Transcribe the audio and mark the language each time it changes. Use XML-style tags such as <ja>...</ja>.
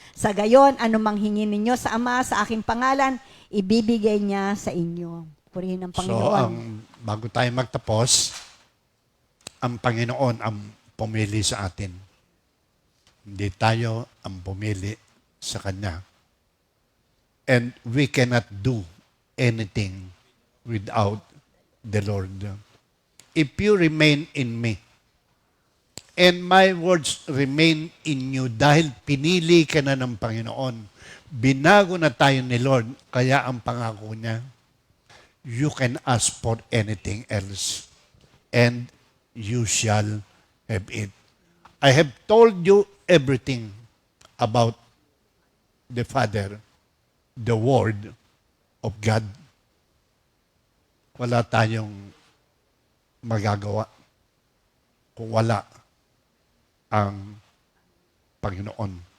<tl>Sa gayon, anumang hingin ninyo sa Ama sa aking pangalan, ibibigay niya sa inyo. Purihin ang Panginoon. Bago tayo magtapos, ang Panginoon ang pumili sa atin. Hindi tayo ang pumili sa Kanya.</tl> <en>And we cannot do anything without the Lord. If you remain in me, and my words remain in you, dahil pinili ka na ng Panginoon, binago na tayo ni Lord, kaya ang pangako niya, you can ask for anything else, and you shall have it. I have told you everything about the Father, the Word of God.</en> <tl>Wala tayong magagawa kung wala ang Panginoon.</tl>